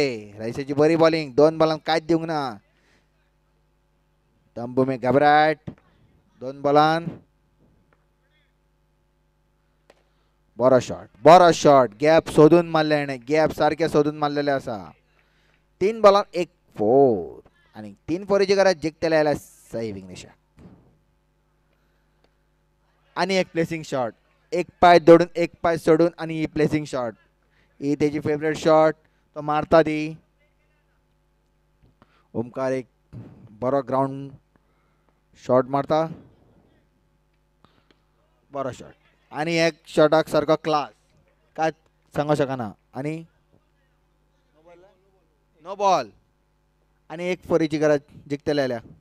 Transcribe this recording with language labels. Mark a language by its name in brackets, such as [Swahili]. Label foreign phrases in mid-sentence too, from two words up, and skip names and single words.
[Konkani] राजेशाची बरी बॉलिंग. 2 बॉलांक कांयच दिवंक ना. [Hindi] तंबुमे घबराट [Konkani] 2 बॉलान. बरो शॉट, बरो शॉट. गॅप सोदून मारले हाणें. गॅप सारखे सोदून मारलेले असा. 3 बॉलान 1 4 आणि 3 फोरीची गरज जिंकतले जाल्यार सई विघ्नेशा. आणि एक प्लेसिंग शॉट. एक पाय दोडून एक पाय सोडून आणि ही प्लेसिंग शॉट. ही त्याची फेवरेट शॉट. तो मारता ती. ओमकार एक बरो ग्राउंड शॉट मारता. बरो शॉट आणि एक शॉटाक सारको क्लास. काय सांगू शकना. आणि नो बॉल आणि एक फोरीची गरज जिंकतले जाल्यार.